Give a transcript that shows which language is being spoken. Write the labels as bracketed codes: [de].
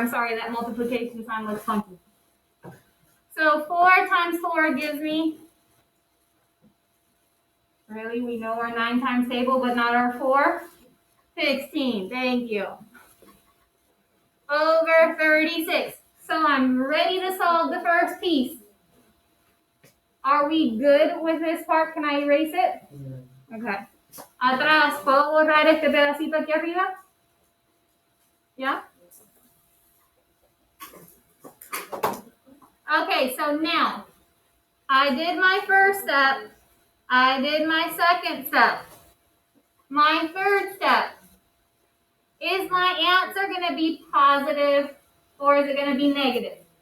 [en] I'm sorry, that multiplication sign looks funky. So 4 times 4 gives me, really, we know our 9 times table, but not our 4? 16, thank you. Over 36. So I'm ready to solve the first piece. Are we good with this part? Can I erase it? Okay. [es] Atrás, ¿puedo borrar este pedacito aquí arriba? [en] Yeah? Okay, so now, I did my first step. I did my second step. My third step. Is my answer going to be positive or is it going to be negative?